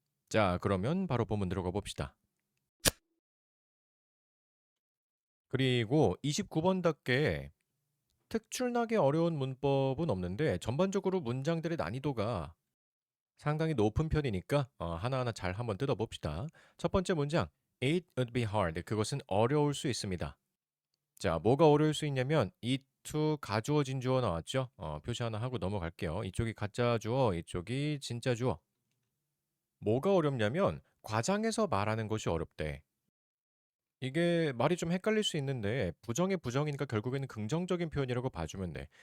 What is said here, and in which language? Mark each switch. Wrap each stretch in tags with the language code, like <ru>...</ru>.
<ko>자, 그러면 바로 본문 들어가 봅시다. 그리고 29번답게 특출나게 어려운 문법은 없는데 전반적으로 문장들의 난이도가 상당히 높은 편이니까 하나하나 잘 한번 뜯어봅시다. 첫 번째 문장,</ko> <en>It would be hard.</en> <ko>그것은 어려울 수 있습니다. 자, 뭐가 어려울 수 있냐면 it to 가주어 진주어 나왔죠? 표시 하나 하고 넘어갈게요. 이쪽이 가짜 주어, 이쪽이 진짜 주어. 뭐가 어렵냐면 과장해서 말하는 것이 어렵대. 이게 말이 좀 헷갈릴 수 있는데 부정의 부정이니까 결국에는 긍정적인 표현이라고 봐주면 돼.</ko>